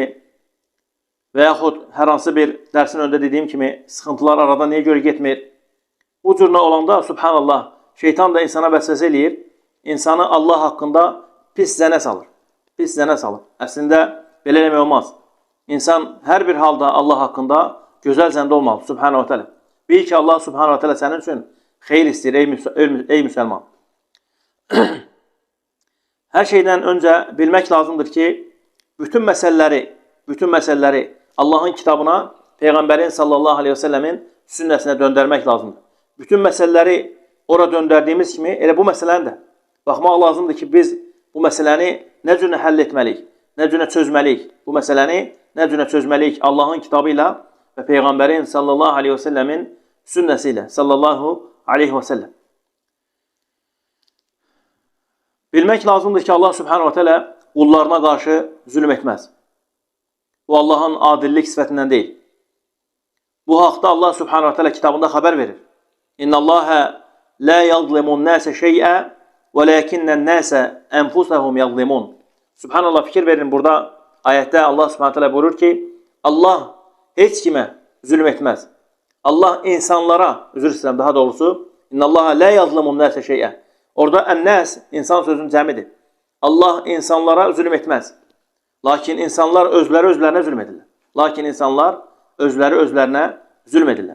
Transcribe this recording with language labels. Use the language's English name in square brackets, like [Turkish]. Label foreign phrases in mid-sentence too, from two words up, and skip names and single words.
[Azerbaijani] Və yaxud hər hansı bir dərsin öndə dediyim kimi sıxıntılar aradan niyə görə getmir? Bu cürlə olanda, subhanallah, şeytan da insana vəsvəsə eləyir, insanı Allah haqqında pis zənə salır. Pis zənə salır. Əslində, belə eləmək olmaz. İnsan hər bir halda Allah haqqında gözəl zəndə olmalı, [Arabic] سبحانه وتعالى. [Azerbaijani] Bil ki, Allah [Arabic] سبحانه وتعالى [Azerbaijani] sənin üçün xeyir istəyir, ey müsəlman. Hər şeydən öncə bilmək lazımdır ki, bütün məsələləri Allahın kitabına, Peyğəmbərin [Arabic] صلى الله عليه وسلم [Azerbaijani] sünnəsinə döndərmək lazımdır. Bütün məsələləri ora döndərdiyimiz kimi, elə bu məsələni də baxmaq lazımdır ki, biz bu məsələni nə cürə həll etməliyik, nə cürə çözməliyik. Bu məsələni nə cürə çözməliyik Allahın kitabı ilə və Peyğəmbərin [Arabic] صلى الله عليه وسلم [Azerbaijani] sünnəsi ilə, [Arabic] صلى الله عليه وسلم. [Azerbaijani] Bilmək lazımdır ki, Allah [Arabic] سبحانه وتعالى [Azerbaijani] qullarına qarşı zülm etməz. Bu Allahın adillik sifətindən deyil. Bu haqda Allah [Arabic] سبحانه وتعالى [Azerbaijani] kitabında xəbər verir. [Arabic] إن الله لا يظلم الناس شيئا ولكن الناس أنفسهم يظلمون. [Azerbaijani] Subhanallah, fikir verin, burada ayətdə Allah [Arabic] سبحانه وتعالى [Azerbaijani] buyurur ki, Allah heç kimə zülm etməz. Allah insanlara, üzr istəyirəm daha doğrusu, [Arabic] إن الله لا يظلم الناس شيئا. [Azerbaijani] Orada ən-nəs insan sözünün cəmidir. Allah insanlara zülm etməz. Lakin insanlar özlərinə zülm edirlər.